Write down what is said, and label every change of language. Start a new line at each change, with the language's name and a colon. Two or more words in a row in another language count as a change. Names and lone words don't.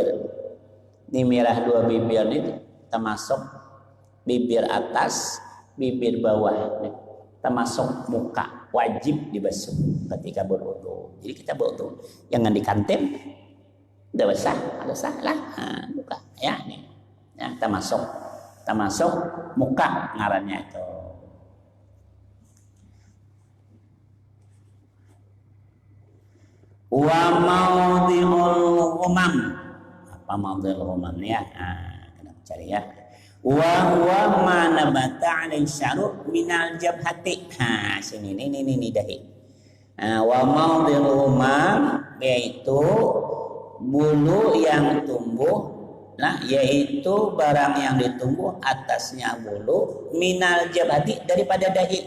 Indonesian: Ini mirah dua bibir ini termasuk bibir atas, bibir bawah, termasuk muka, wajib dibasuh ketika berwudu. Jadi kita berwudu jangan dikantip, udah basah lah, muka ya nih, ya termasuk muka ngarannya itu.
Arabic: وموضع الغمم.
Indonesian: Apa
Arabic: موضع الغمم
Indonesian: ya? Kita cari ya.
Arabic: وهو ما نبت عليه الشعر من الجبهة.
Indonesian: Sini ini dahi.
Arabic: وموضع الغمم
Indonesian: yaitu bulu yang tumbuh, nah yaitu barang yang ditumbuh atasnya bulu
Arabic: من الجبهة
Indonesian: daripada dahi.